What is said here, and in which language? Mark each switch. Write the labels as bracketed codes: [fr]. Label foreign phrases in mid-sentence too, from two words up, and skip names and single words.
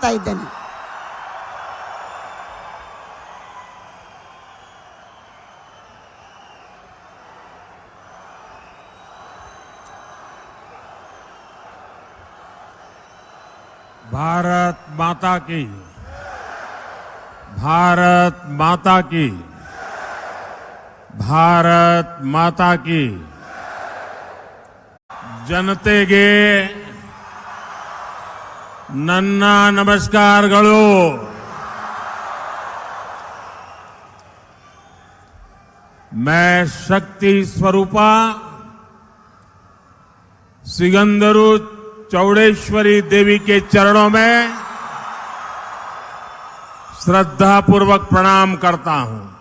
[kn] ಮಾಡ್ತಾ ಇದ್ದೇನೆ. [hi] भारत माता की, भारत माता की, भारत माता की. [kn] ಜನತೆಗೆ ನನ್ನ ನಮಸ್ಕಾರಗಳು. [hi] मैं शक्ति स्वरूपा सिगंदरू चौड़ेश्वरी देवी के चरणों में श्रद्धापूर्वक प्रणाम करता हूं.